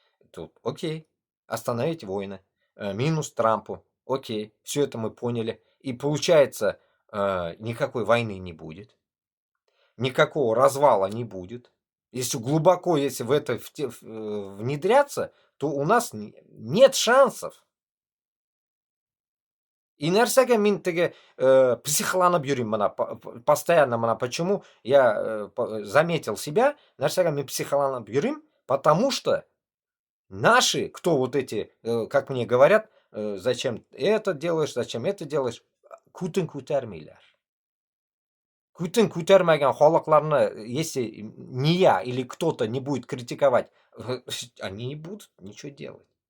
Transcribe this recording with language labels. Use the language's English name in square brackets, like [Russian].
[Russian] Тут, окей, остановить войны, минус Трампу, окей, все это мы поняли. И получается, никакой войны не будет, никакого развала не будет. Если глубоко, если в это внедряться, то у нас нет шансов. [Tatar] И нәрсәгә мин теге психланып йөрим мона [Russian] постоянно [Tatar] мона. [Russian] Почему я заметил себя, [Tatar] нәрсәгә мин психланып йөрим, [Russian] потому что наши, кто вот эти, как мне говорят, зачем это делаешь, зачем это делаешь, [Tatar] күтен күтәрмиләр. Күтен күтәрмәгән халыкларны, [Russian] если не я или кто-то не будет критиковать, они не будут ничего делать.